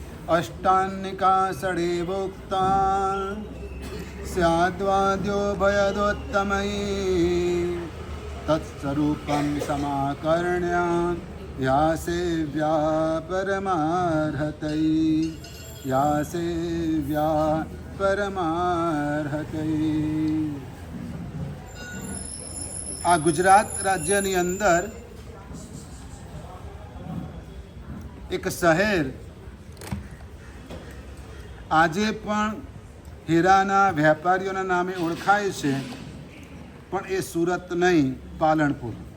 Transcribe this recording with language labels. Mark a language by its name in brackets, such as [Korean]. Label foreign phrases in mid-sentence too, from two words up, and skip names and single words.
[Sanskrit] अष्टान्निका षडेवोक्ता स्याद्वाद्यो भयदोत्तमयी तत्स्वरूपं समाकर्ण्य या सेव्या परमार्हतैः या सेव्या પરમાર્હતૈ। [Gujarati] આ ગુજરાત રાજ્યની અંદર એક શહેર આજે પણ હીરાના વેપારીઓના નામે ઓળખાય છે, પણ એ સુરત નહીં, પાલનપુર।